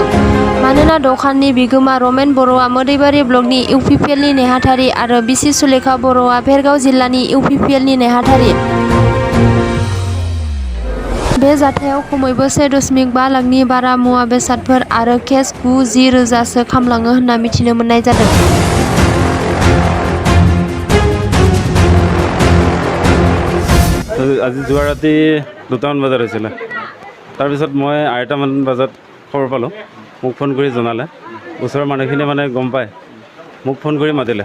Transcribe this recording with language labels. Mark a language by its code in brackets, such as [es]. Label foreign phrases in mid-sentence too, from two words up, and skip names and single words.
[brx] मानोना दखाननि बिगोमा रमेन बर'आ मोदैबारि ब्लकनि इउपिपिएलनि नेहाथारि आरो बिसि सुलेखा बर'आ भेरगाव जिल्लानि इउपिपिएलनि नेहाथारि। बे जाथायाव खमैबो 1.5 लाखनि बारा मुवा बेसादफोर आरो केस 9-10,000सो खामलाङो होनना मिथिनो मोननाय जादों। [as] আজি যোৱা ৰাতি 2টামান বজাত হৈছিলে। তাৰপিছত মই 2টামান বজাত খবৰ পালোঁ, মোক ফোন কৰি জনালে। ওচৰৰ মানুহখিনিয়ে মানে গম পায়, মোক ফোন কৰি মাতিলে।